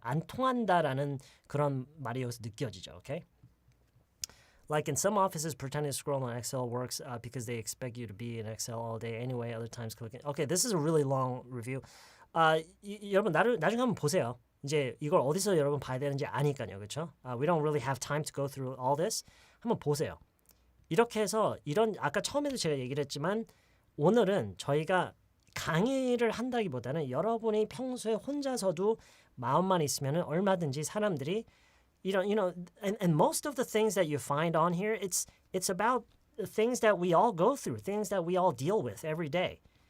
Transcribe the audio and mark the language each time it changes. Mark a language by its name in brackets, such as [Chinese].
[Korean] 안 통한다라는 그런 말이 여기서 느껴지죠. [English] Okay? Like in some offices, pretending to scroll on Excel works because they expect you to be in Excel all day anyway. Other times clicking. Okay, this is a really long review. [Korean] 여러분 나중에 한번 보세요. 이제 이걸 어디서 여러분 봐야 되는지 아니까요, 그렇죠? [English] We don't really have time to go through all this. [Korean] 한번 보세요. [English] 이렇게 해서 이런 아까 처음에도 제가 얘기를 했지만 오늘은 저희가 강의를 한다기보다는 여러분이 평소에 혼자서도 마음만 있으면 얼마든지 사람들이 이런 and most of the things that you find on here it's about the things that we all go through, things that we all deal with every day.